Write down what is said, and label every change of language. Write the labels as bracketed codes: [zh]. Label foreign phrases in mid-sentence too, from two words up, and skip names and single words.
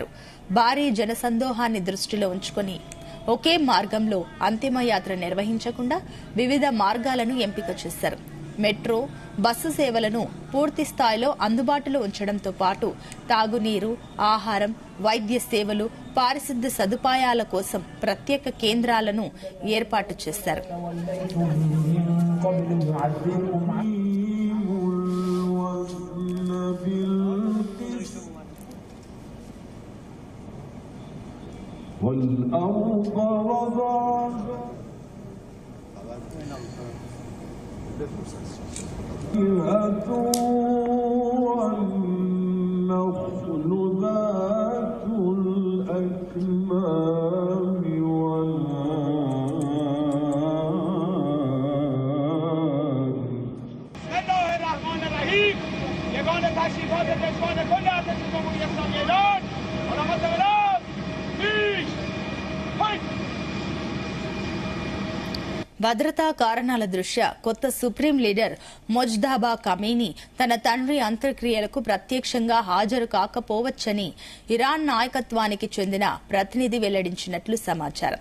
[te] భారీ జనసందోహాన్ని దృష్టిలో ఉంచుకుని ఒకే మార్గంలో అంతిమయాత్ర నిర్వహించకుండా వివిధ మార్గాలను ఎంపిక చేశారు. మెట్రో, బస్సు సేవలను పూర్తి స్థాయిలో అందుబాటులో ఉంచడంతో పాటు తాగునీరు, ఆహారం, వైద్య సేవలు, పారిశుద్ధ్య సదుపాయాల కోసం ప్రత్యేక కేంద్రాలను ఏర్పాటు చేశారు. [ar] والأرض وضعها والنخل ذات الأكمام والأعناب. بسم الله الرحمن الرحیم. [fa] یگان تشریفات پشتوان کل ارتش جمهوری اسلامی ایران علامت انقلاب پیش [te] భద్రతా కారణాల దృష్ట్యా కొత్త సుప్రీం లీడర్ మొజ్దాబా ఖమేనీ తన తండ్రి అంత్యక్రియలకు ప్రత్యక్షంగా హాజరు కాకపోవచ్చని ఇరాన్ నాయకత్వానికి చెందిన ప్రతినిధి వెల్లడించినట్లు సమాచారం.